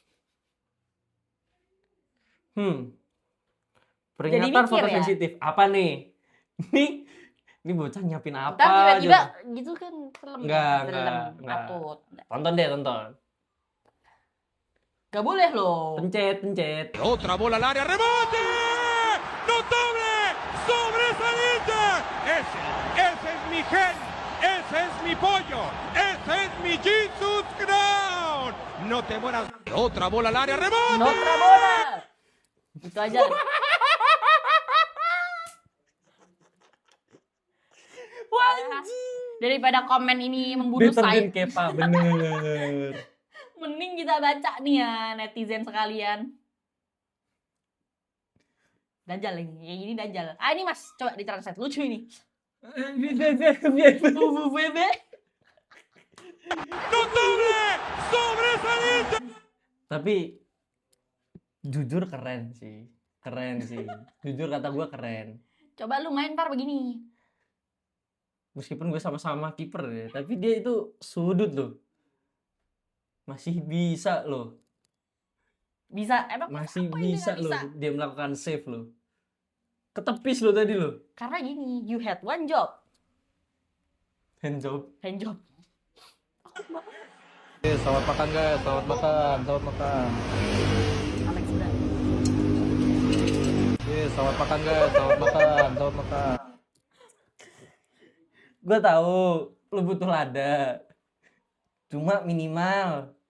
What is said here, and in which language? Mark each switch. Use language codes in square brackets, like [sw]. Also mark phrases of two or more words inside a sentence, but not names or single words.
[id] Jadi Peringatan mikir foto ya? sensitif. Apa nih? Ini bocah nyiapin apa? Ntar tiba-tiba aja? gitu kan film. Enggak. Atut. Tonton deh, tonton. Gak boleh loh. Pencet. [es] Otra bola al área, rebote. Notable, sobresaliente. Ese es mi gen, ese es mi pollo, ese es mi Jesus Crown. No te mueras. Otra bola al área, rebote. Notra bola. [id] Itu aja. Daripada komen ini membunuh saya. Deterjen Kepa, bener. Mending kita baca nih ya netizen sekalian. Dajjal lagi, kayak gini dajjal. Ah ini mas, coba ditranslate, lucu ini. Bebe. [es] Notable, sobresaliente. [id] Tapi jujur keren sih. Jujur kata gue keren. Coba lu main ntar begini. Meskipun gue sama-sama kiper ya, tapi dia itu sudut loh. Masih bisa loh. Bisa, emang Masih apa yang bisa nggak loh dia melakukan save loh. Ketepis loh tadi loh. Karena gini, [en] you had one job. Hand job. Hand job. [id] Selamat makan guys, selamat makan. Alex udah. Selamat makan guys, selamat makan. Gue tahu lu butuh lada. Cuma minimal